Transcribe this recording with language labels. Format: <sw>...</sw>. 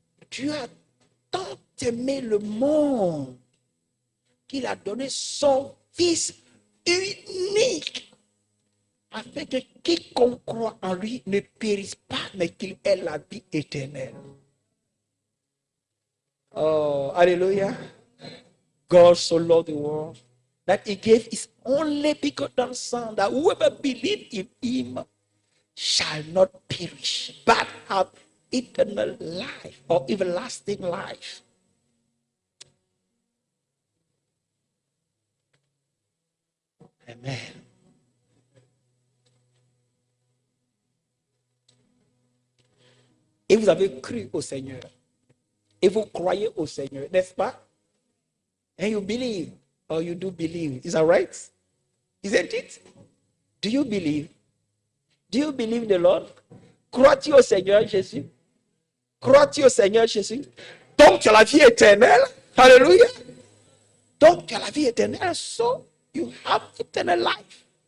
<fr>Dieu a tant aimé le monde qu'il a donné son Fils unique, afin que quiconque croit en lui ne périsse pas, mais qu'il ait la vie éternelle. Oh, hallelujah.</fr> <en>God so loved the world that he gave his only begotten Son, that whoever believes in him shall not perish, but have eternal life or everlasting life. Amen.</en> <fr>Et vous avez cru au Seigneur. Et vous croyez au Seigneur, n'est-ce pas?</fr> <en>And you believe, or you do believe. Is that right? Isn't it? Do you believe? Do you believe the Lord?</en> <fr>Crois-tu au Seigneur Jésus? Crois-tu au Seigneur Jésus? Donc tu as la vie éternelle. Alléluia. Donc tu as la vie éternelle.</fr> <en>So you have eternal life.</en>